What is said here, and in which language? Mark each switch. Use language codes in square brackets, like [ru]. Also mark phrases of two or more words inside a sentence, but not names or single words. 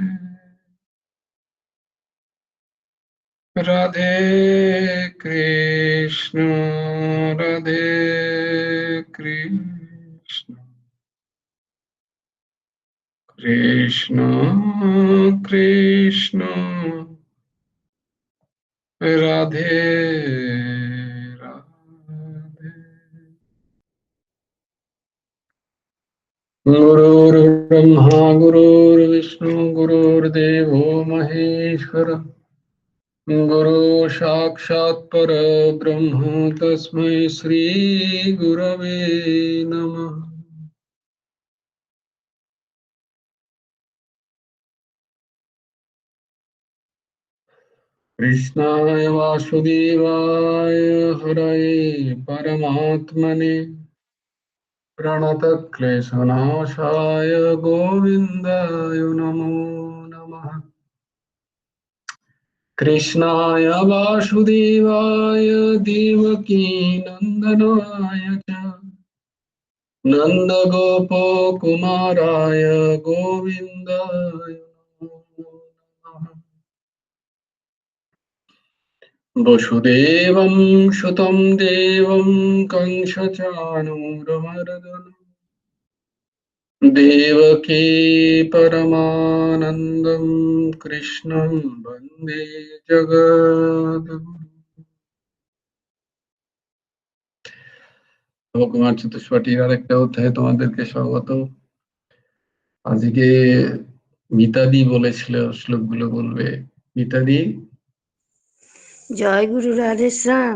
[sa] রাধে কৃষ্ণ রাধে কৃষ্ণ, কৃষ্ণ কৃষ্ণ রাধে রাধে। গুরুর্ব্রহ্মা গুরুর্বিষ্ণু গুরুর্দেবো মহেশ্বর, গুরু সাক্ষাৎ পরব্রহ্ম তস্मै শ্রী গুরবে নমঃ। কৃষ্ণায় বাসুদেবায় হরয়ে পরমাত্মনে, প্রণতক্লেশনাশায় গোবিন্দায় নমো নমঃ। কৃষ্ণায় বাসুদেবায় দেবকী নন্দনায় চ, নন্দগোপকুমারায় গোবিন্দায় নমো নমঃ। বসুদেবং সুतं দেবং कंसचाणूरमर्दनं, देवकी परमानन्दं कृष्णं वन्दे जगद्गुरुम्। [bn] কুমার চতুষ্পাঠীর আরেকটা অধ্যায়ে তোমাদেরকে স্বাগত। আজকে মিতাদি বলেছিল শ্লোকগুলো বলবে। মিতাদি জয় গুরু রাধেশ্যাম।